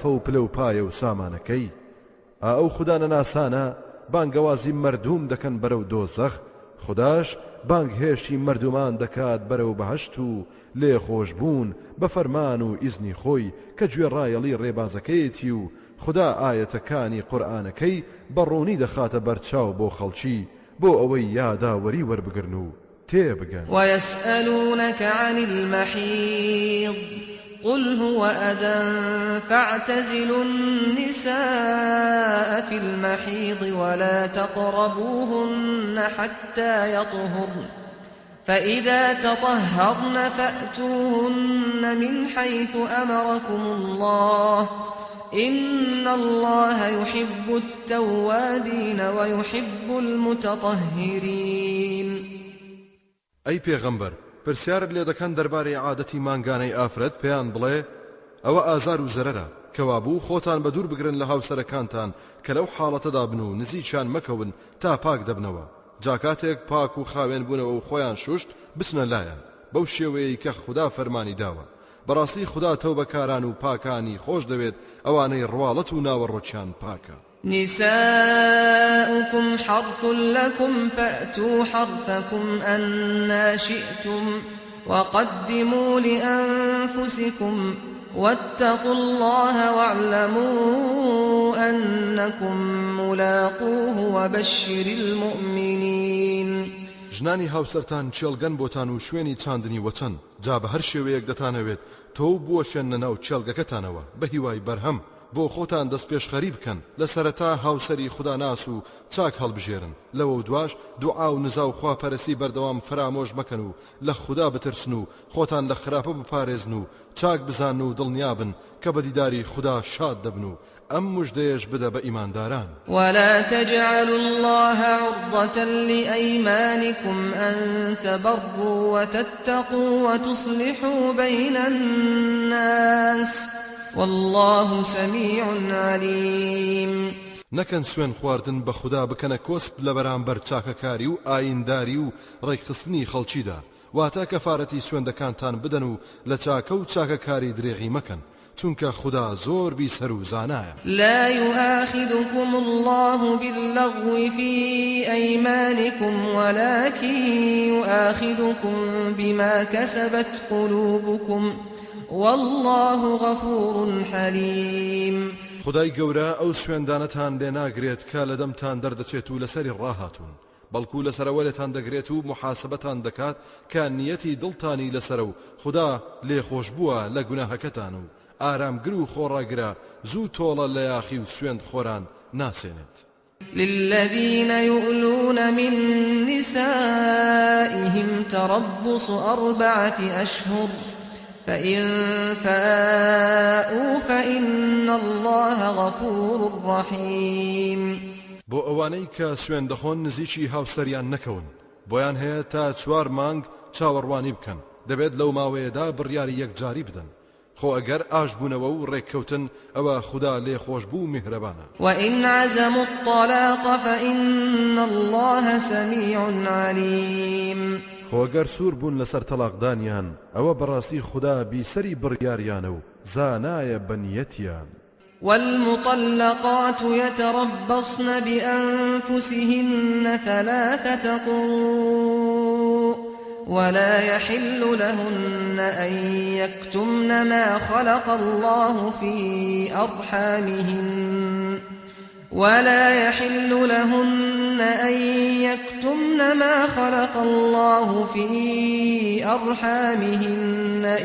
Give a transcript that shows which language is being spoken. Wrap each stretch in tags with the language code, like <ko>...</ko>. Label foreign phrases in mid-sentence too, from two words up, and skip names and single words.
<ckb>و پلەپایە و سامانەکەی ئەو خودانەناسانە بانگەوازی مردوم دەکەن بەرەو دۆزەخ خوداش بانگهێشتی مردومان دەکات بەرەو بەهەشت و لێخۆشبوون بە فەرمان و ئیزنی خۆی کە گوێڕایەڵی ڕێبازەکەیەتی و خدا ئاەتەکانی قورئانەکەی بەڕوونی دەخاتە بەرچاو بۆ خەڵکی بۆ ئەوەی یاداوەری وەربگرن و تێبگەن</ckb> <ar>ويسألونك عن المحيض قل هو أذى فاعتزلوا النساء في المحيض ولا تقربوهن حتى يطهرن فإذا تطهرن فأتوهن من حيث أمركم الله إن الله يحب التوابين ويحب المتطهرين</ar> <ckb>أي پیغمبر پرسیارت لێ دەکەن دەربارەی عادەتی مانگانەی ئافرەت پێیان بڵێ ئەوە ئازار و زەرەرە کەوابوو خۆتان بە دوور بگرن لە هاوسەرەکانتان کە لەو حاڵەتەدا بن و نزیکیان مەکەون تا پاک دەبنەوە جاکاتێک پاک و خاوێن بوونەوە و خۆیان شوشت بچنە لایەن بەو شێوەیەی کە خوددا فەرمانی داوە بەڕاستی خوددا تەوبەکاران و پاکانی خۆش دەوێت ئەوانەی ڕواڵەت و ناوەڕۆکیان پاکە</ckb> <ar>نساؤكم حرث لكم فأتوا حرثكم أنا شئتم وقدموا لأنفسكم واتقوا الله واعلموا أنكم ملاقوه وبشر المؤمنين</ar> <ckb>ژنانی هاوسەرتان چێڵگەن بۆتان و شوێنی چاندنی وەچەن جا بە هەر شێوەیەک دەتانەوێت تۆ بوەشێنە ناو چێڵگەکەتانەوە بە هیوای بەرهەم بۆ خۆتان دەست پێشخەری بکەن لە سەرەتا هاوسەری خوداناس و چاک هەڵبژێرن لەوە دواش دوعا و نزا و خواپەرستی بەردەوام فرامۆژ مەکەن و لە خوددا بترسن و خۆتان لە خراپە بپارێزن و چاک بزان و دڵنیابن کە بە دیداری خوددا شاد دەبن و ئەم مژدەیەش بدە بە ئیمانداران</ckb> <ar>ولا تجعلوا الله عرضة لأيمانكم أن تبروا وتتقوا وتصلحوا بين الناس والله سميع عليم</ar> <ckb>نەکەن سوێن خواردن بە خوددا بکەنە کۆسپ لە بەرامبەر چاکەکاری و ئاینداری و ڕێکخستنی خەڵکیدا واتە کەفارەتی سوێندەکانتان بدەن و لە چاکە و چاکەکاری درێغی مەکەن چونکە خدا زۆر بیسەر و زانایە.</ckb> <ar>لا يؤاخذكم الله باللغو في أيمانكم ولكن يؤاخذكم بما كسبت قلوبكم والله غفور حليم.</ar> <ckb>خدای گەورە ئەو سوێندانەتان لێ ناگرێت کە لە دەمتان دەردەچێت و لەسەری ڕاهاتون، بەڵکو لەسەرەوەلێتان دەگرێت و محاسبەتان دەکات کە نیەتی دڵتانی لەسەر و خدا لێخۆش بووە لە گوناهەکەتان و ئارامگر و خۆڕاگرە زوو تۆڵە لە یاخی و سوێند خۆران ناسێنێت.</ckb> <ar>للذين يؤلون من نسائهم تربص 4 أشهر فإن فاءوا فإن الله غفور رحيم.</ar> <ckb>بۆ ئەوانەی کە سوێن دەخۆن نزیکی هاوسەریان نەکەون بۆیان هەیە تا 4 مانگ چاوەڕوانی بکەن، دەبێت لەو ماوەیەدا بڕیاری یەکجاری بدەن. خۆ ئەگەر ئاش بوونەوە و ڕێککەوتن ئەوە خدا لێخۆش بوو میهرەبانە.</ckb> <ar>وإن عزموا الطلاق فإن الله سميع عليم.</ar> <ckb>خۆگەر سوور بوون لەسەر تەلاقدانیان ئەوە بەڕاستی خدا بیسەری بڕیاریانە و زانایە بەنیەتیان.</ckb> <ar>والمطلقات يتربصن بأنفسهن 3 قروء ولا يحل لهن أن يكتمن ما خلق الله في أرحامهن ولا يحل لهن أن يكتمن ما خلق الله في أرحامهن</ar>